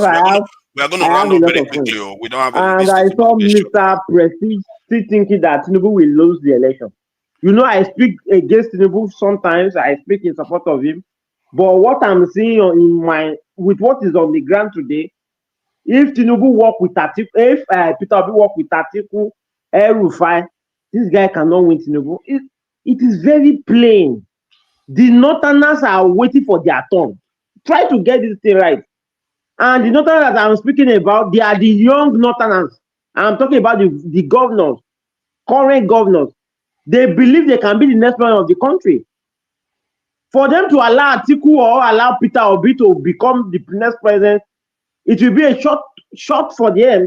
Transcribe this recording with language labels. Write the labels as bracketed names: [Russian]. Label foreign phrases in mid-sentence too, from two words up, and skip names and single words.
[English] we are going to round up very quickly. We don't have and I saw Mr. Prestige still thinking that Tinubu will lose the election. You know, I speak against Tinubu sometimes. I speak in support of him. But what I'm seeing with what is on the ground today, if Tinubu work with Atiku, if Peter Obi work with Atiku, El-Rufai, this guy cannot win Tinubu. It is very plain. The Northerners are waiting for their turn. Try to get this thing right. And the Northerners that I'm speaking about, they are the young Northerners. I'm talking about the governors, current governors. They believe they can be the next president of the country. For them to allow Atiku or allow Peter Obi to become the next president, it will be a short for them.